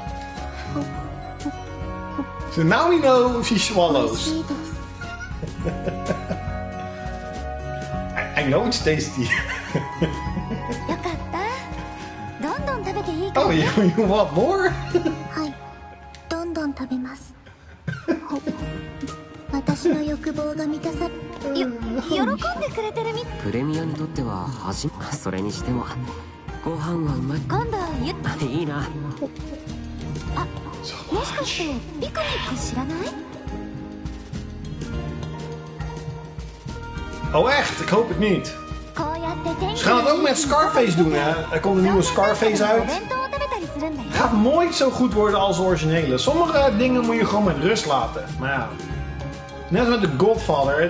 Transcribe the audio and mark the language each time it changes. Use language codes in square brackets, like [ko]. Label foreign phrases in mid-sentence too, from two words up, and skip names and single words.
[en] So now we know she swallows. I know it's tasty. Oh, you want more? [ja] はい、どんどん食べます。私私の欲望が満たさ喜んでくれてるみプレミアにとってはそれにしてもご飯はうまい。今度いいな。あ、もしかしてピクニック知らない？ [nl] Oh echt? Ik hoop het niet. Ze gaan het ook met Scarface doen, hè? Er komt een nieuwe Scarface uit. Het gaat nooit zo goed worden als de originele. Sommige dingen moet je gewoon met rust laten. Maar ja, net als met The Godfather.